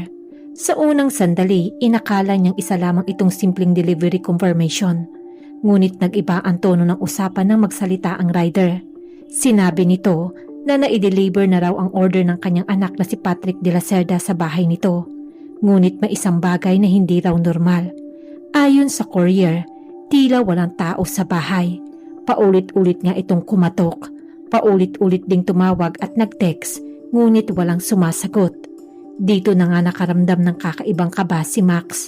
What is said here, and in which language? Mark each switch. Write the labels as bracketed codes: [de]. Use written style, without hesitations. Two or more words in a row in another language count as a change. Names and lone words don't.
[tl] Sa unang sandali, inakala niyang isa lamang itong simpleng [en] delivery confirmation. [tl] Ngunit nag-iba ang tono ng usapan nang magsalita ang rider. Sinabi nito na na-deliver na raw ang order ng kanyang anak na si Patrick de la Cerda sa bahay nito. Ngunit may isang bagay na hindi raw normal. Ayon sa courier, tila walang tao sa bahay. Paulit-ulit nga itong kumatok. Paulit-ulit ding tumawag at nag-text, ngunit walang sumasagot. Dito na nga nakaramdam ng kakaibang kaba si Max.